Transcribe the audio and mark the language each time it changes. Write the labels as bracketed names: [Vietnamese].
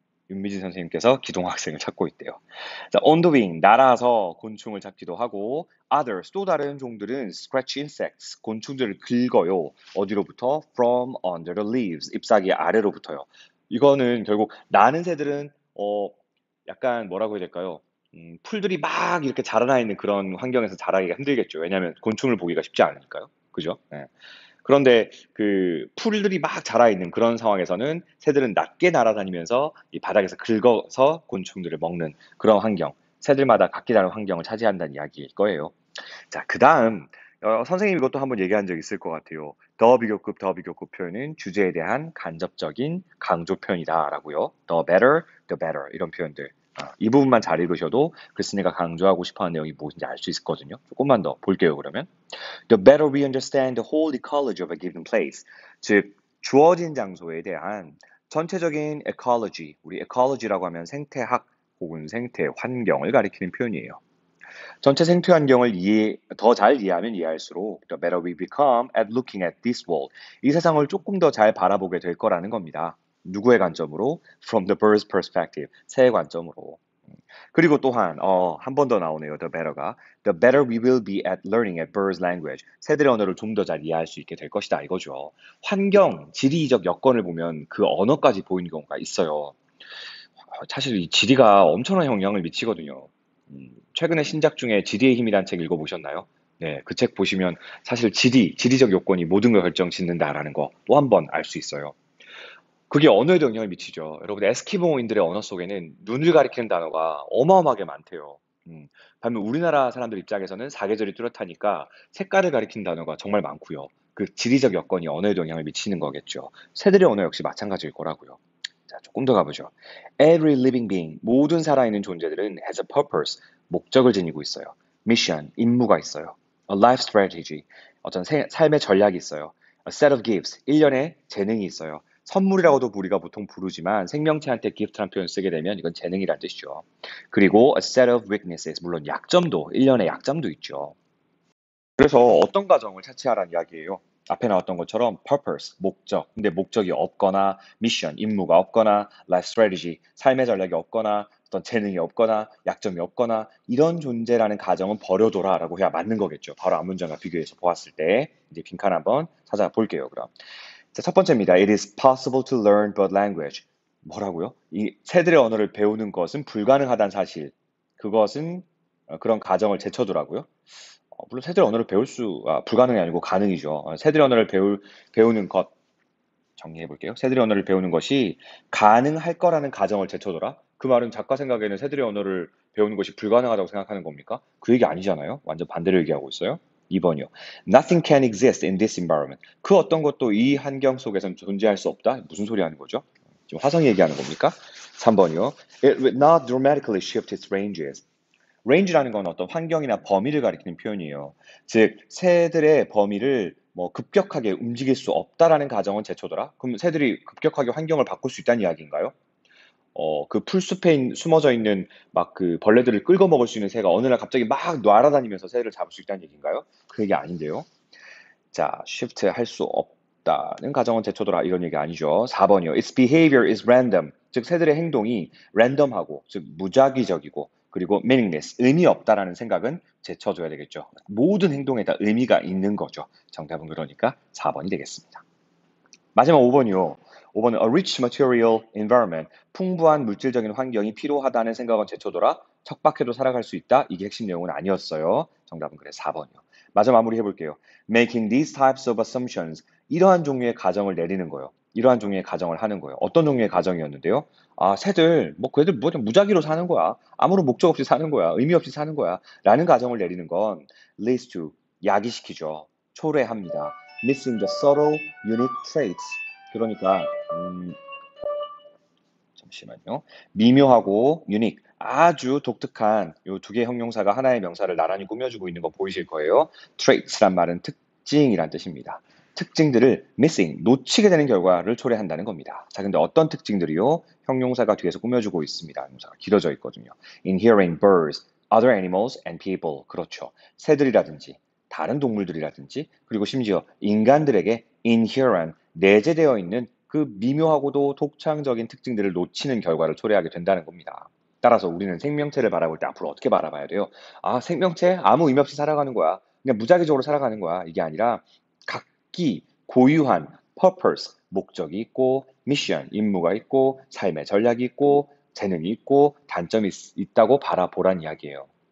[Korean] 윤미진 선생님께서 기동 학생을 찾고 있대요. 자, [English] on the wing, [Korean] 날아서 곤충을 잡기도 하고, others, 또 다른 종들은 [English] scratch insects, [Korean] 곤충들을 긁어요. 어디로부터? [English] from under the leaves, [Korean] 잎사귀 아래로부터요. 이거는 결국 나는 새들은 약간 뭐라고 해야 될까요? 풀들이 막 이렇게 자라나 있는 그런 환경에서 자라기가 힘들겠죠. 왜냐하면 곤충을 보기가 쉽지 않으니까요. 그죠? 네. 그런데 그 풀들이 막 자라 있는 그런 상황에서는 새들은 낮게 날아다니면서 이 바닥에서 긁어서 곤충들을 먹는 그런 환경, 새들마다 각기 다른 환경을 차지한다는 이야기일 거예요. 자, 그 다음, 선생님 이것도 한번 얘기한 적 있을 것 같아요. 더 비교급 표현은 주제에 대한 간접적인 강조 표현이다라고요. [English] the better [Korean] 이런 표현들. 이 부분만 잘 읽으셔도 글쓴이가 강조하고 싶어하는 내용이 무엇인지 알 수 있거든요. 조금만 더 볼게요, 그러면. [English] The better we understand the whole ecology of a given place. [Korean] 즉, 주어진 장소에 대한 전체적인 ecology, 우리 ecology라고 하면 생태학 혹은 생태 환경을 가리키는 표현이에요. 전체 생태 환경을 더 잘 이해하면 이해할수록 [English] the better we become at looking at this world. [Korean] 이 세상을 조금 더 잘 바라보게 될 거라는 겁니다. 누구의 관점으로? [English] From the bird's perspective. [Korean] 새의 관점으로. 그리고 또한 한 번 더 나오네요. [English] The better가. The better we will be at learning a bird's language. [Korean] 새들의 언어를 좀 더 잘 이해할 수 있게 될 것이다 이거죠. 환경, 지리적 여건을 보면 그 언어까지 보이는 경우가 있어요. 사실 이 지리가 엄청난 영향을 미치거든요. 최근에 신작 중에 지리의 힘이란 책 읽어보셨나요? 네, 그 책 보시면 사실 지리적 요건이 모든 걸 결정짓는다라는 거 또 한 번 알 수 있어요. 그게 언어에도 영향을 미치죠. 여러분, 에스키모인들의 언어 속에는 눈을 가리키는 단어가 어마어마하게 많대요. 반면 우리나라 사람들 입장에서는 사계절이 뚜렷하니까 색깔을 가리키는 단어가 정말 많고요. 그 지리적 여건이 언어에도 영향을 미치는 거겠죠. 새들의 언어 역시 마찬가지일 거라고요. 자, 조금 더 가보죠. [English] Every living being, [Korean] 모든 살아있는 존재들은 [English] has a purpose, [Korean] 목적을 지니고 있어요. mission, 임무가 있어요. [English] A life strategy, [Korean] 어떤 삶의 전략이 있어요. [English] A set of gifts, [Korean] 일련의 재능이 있어요. 선물이라고도 우리가 보통 부르지만 생명체한테 gift라는 표현 쓰게 되면 이건 재능이란 뜻이죠. 그리고 [English] a set of weaknesses, [Korean] 물론 약점도, 일련의 약점도 있죠. 그래서 어떤 가정을 차치하라는 이야기예요. 앞에 나왔던 것처럼 purpose, 목적. 근데 목적이 없거나 mission, 임무가 없거나 [English] life strategy, [Korean] 삶의 전략이 없거나 어떤 재능이 없거나 약점이 없거나 이런 존재라는 가정은 버려둬라라고 해야 맞는 거겠죠. 바로 앞문장과 비교해서 보았을 때 이제 빈칸 한번 찾아볼게요. 그럼. 자, 첫 번째입니다. [English] It is possible to learn bird language. [Korean] 뭐라고요? 이 새들의 언어를 배우는 것은 불가능하다는 사실. 그것은 그런 가정을 제쳐두라고요. 물론 새들의 언어를 불가능이 아니고 가능이죠. 새들의 언어를 배우는 것, 정리해 볼게요. 새들의 언어를 배우는 것이 가능할 거라는 가정을 제쳐둬라. 그 말은 작가 생각에는 새들의 언어를 배우는 것이 불가능하다고 생각하는 겁니까? 그 얘기 아니잖아요. 완전 반대로 얘기하고 있어요. 2번이요. [English] Nothing can exist in this environment. [Korean] 그 어떤 것도 이 환경 속에서는 존재할 수 없다? 무슨 소리 하는 거죠? 지금 화성 얘기하는 겁니까? 3번이요. [English] It would not dramatically shift its ranges. [Korean] range라는 건 어떤 환경이나 범위를 가리키는 표현이에요. 즉, 새들의 범위를 뭐 급격하게 움직일 수 없다라는 가정은 제쳐둬라. 그럼 새들이 급격하게 환경을 바꿀 수 있다는 이야기인가요? 그 풀숲에 숨어져 있는 막 그 벌레들을 끌고 먹을 수 있는 새가 어느 날 갑자기 막 날아다니면서 새를 잡을 수 있다는 얘기인가요? 그 얘기 아닌데요. 자, shift 할 수 없다는 가정은 제쳐둬라 이런 얘기 아니죠. 4번이요. [English] Its behavior is random. [Korean] 즉 새들의 행동이 랜덤하고 즉 무작위적이고 그리고 [English] meaningless, [Korean] 의미 없다라는 생각은 제쳐줘야 되겠죠. 모든 행동에 다 의미가 있는 거죠. 정답은 그러니까 4번이 되겠습니다. 마지막 5번이요. 5번은 [English] a rich material environment. [Korean] 풍부한 물질적인 환경이 필요하다는 생각은 제쳐둬라. 척박해도 살아갈 수 있다. 이게 핵심 내용은 아니었어요. 정답은 그래 4번이요. 마저 마무리해 볼게요. [English] Making these types of assumptions. [Korean] 이러한 종류의 가정을 내리는 거예요. 이러한 종류의 가정을 하는 거예요. 어떤 종류의 가정이었는데요? 아, 새들, 뭐, 걔들 뭐 그냥 무작위로 사는 거야. 아무런 목적 없이 사는 거야. 의미 없이 사는 거야. 라는 가정을 내리는 건 [English] leads to, [Korean] 야기시키죠. 초래합니다. [English] Missing the subtle, unique traits. [Korean] 그러니까, 잠시만요. 미묘하고 unique, 아주 독특한 요 두 개의 형용사가 하나의 명사를 나란히 꾸며주고 있는 거 보이실 거예요. traits란 말은 특징이란 뜻입니다. 특징들을 [English] missing, [Korean] 놓치게 되는 결과를 초래한다는 겁니다. 자, 근데 어떤 특징들이요? 형용사가 뒤에서 꾸며주고 있습니다. 형용사가 길어져 있거든요. [English] Inherent birds, other animals and people. [Korean] 그렇죠. 새들이라든지 다른 동물들이라든지 그리고 심지어 인간들에게 [English] inherent, [Korean] 내재되어 있는 그 미묘하고도 독창적인 특징들을 놓치는 결과를 초래하게 된다는 겁니다. 따라서 우리는 생명체를 바라볼 때 앞으로 어떻게 바라봐야 돼요? 아, 생명체? 아무 의미 없이 살아가는 거야. 그냥 무작위적으로 살아가는 거야. 이게 아니라 각기 고유한 purpose, 목적이 있고 mission, 임무가 있고 삶의 전략이 있고 재능이 있고 단점이 있다고 바라보란 이야기예요.